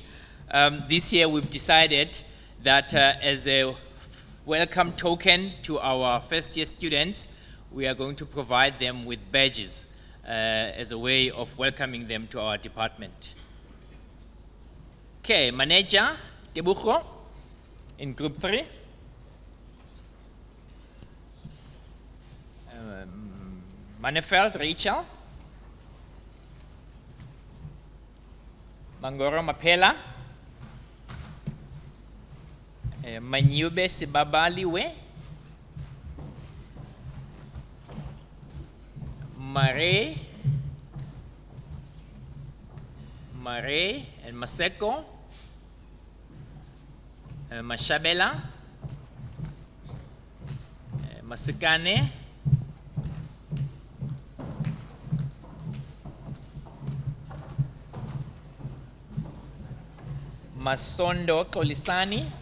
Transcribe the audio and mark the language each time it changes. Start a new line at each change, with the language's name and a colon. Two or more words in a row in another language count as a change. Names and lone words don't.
English: This year we've decided that as a welcome token to our first year students, we are going to provide them with badges as a way of welcoming them to our department. Okay, Manager Tebucho in group 3. Manefeld Rachel. Mangoro Mapela. Manyube Sibabaliwe. Mare and Maseko. Mashabela. Masikane. Masondo Kolisani.